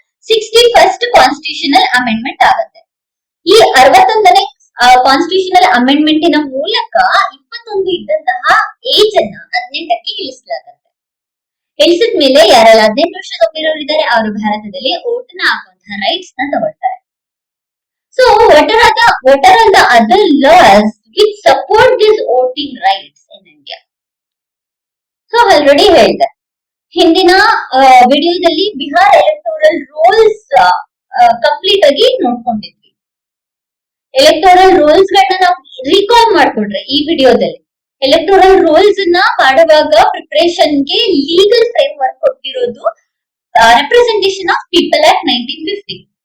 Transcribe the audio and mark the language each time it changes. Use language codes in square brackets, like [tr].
[kn] 61st constitutional amendment ಆಗುತ್ತೆ. ಈ 61ನೇ constitutional ಅಮೆಂಡ್ಮೆಂಟಿನ ಮೂಲಕ 21 ಇದ್ದಂತಹ ಏಜ್ ಅನ್ನ 18ಕ್ಕೆ ಇಳಿಸಲಾಗುತ್ತೆ. ಇಳಿಸಿದ ಮೇಲೆ ಯಾರೆಲ್ಲ 18 ವರ್ಷದ ಒಳಗಿರೋರಿದ್ದಾರೆ ಅವರು ಭಾರತದಲ್ಲಿ ಓಟ್ ನ ಹಾಕುವಂತಹ ರೈಟ್ಸ್ ನ ತಗೊಳ್ತಾರೆ. [en] So what are the other laws which support these voting rights in India? [kn] So already ಹೇಳಿದೆ ಹಿಂದಿನ ವಿಡಿಯೋದಲ್ಲಿ ಬಿಹಾರ್ ಎಲೆಕ್ಟೋರಲ್ ರೋಲ್ಸ್ ಕಂಪ್ಲೀಟ್ ಆಗಿ ನೋಡ್ಕೊಂಡಿದ್ವಿ. ಎಲೆಕ್ಟೋರಲ್ ರೋಲ್ಸ್ ಗಳನ್ನ ನಾವು ರೀಕಾಲ್ ಮಾಡ್ಕೊಂಡ್ರೆ ಈ ವಿಡಿಯೋದಲ್ಲಿ ಎಲೆಕ್ಟೋರಲ್ ರೋಲ್ಸ್ ನ ಮಾಡುವಾಗ ಪ್ರಿಪರೇಷನ್ ಗೆ ಲೀಗಲ್ ಫ್ರೇಮ್ ವರ್ಕ್ ಕೊಟ್ಟಿರೋದು ರೆಪ್ರೆಸೆಂಟೇಷನ್ ಆಫ್ ಪೀಪಲ್ ಆಕ್ಟ್ 1950.